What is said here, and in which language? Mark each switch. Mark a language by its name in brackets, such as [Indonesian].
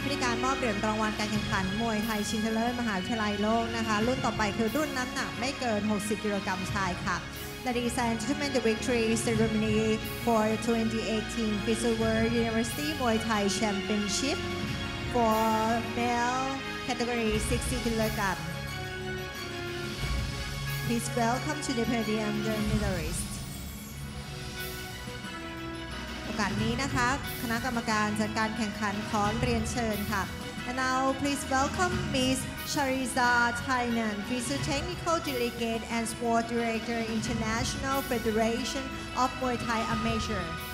[Thai] การมอบเหรียญรางวัลการแข่งขันมวยไทยชิงชนะเลิศมหาวิทยาลัยโลกนะคะรุ่นต่อไปคือรุ่นน้ำหนักไม่เกิน60กิโลกรัมชายค่ะ [English] Ladies and gentlemen, the victory ceremony for 2018 FISU World University Muay Thai Championship for male category 60 kilogram. Please welcome to the podium the medalists. [Thai] โอกาสนี้นะคะคณะกรรมการจัดการแข่งขันขอเรียนเชิญค่ะ [English] And now please welcome Ms. Shariza Thainan, FISU Technical Delegate and Sport Director, International Federation of Muay Thai Amateur.